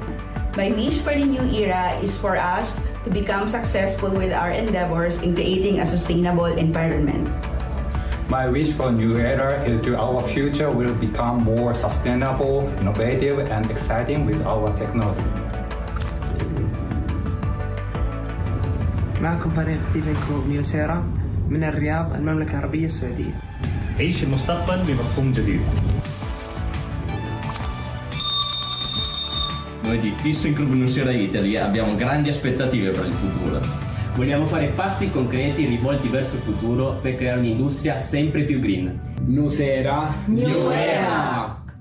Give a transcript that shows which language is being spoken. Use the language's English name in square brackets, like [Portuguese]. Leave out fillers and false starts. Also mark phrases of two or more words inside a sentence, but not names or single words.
[English] My wish for the new era is for us to become successful with our endeavors in creating a sustainable environment. My wish for new era is that our future will become more sustainable, innovative, and exciting with our technology. [Arabic] معكم فريق thyssenkrupp nucera من الرياض المملكة العربية السعودية. عيش المستقبل بمفهوم جديد. [Italian] Noi di thyssenkrupp nucera Italy abbiamo grandi aspettative per il futuro. Vogliamo fare passi concreti rivolti verso il futuro per creare un'industria sempre più green. [English] Nucera, New Era!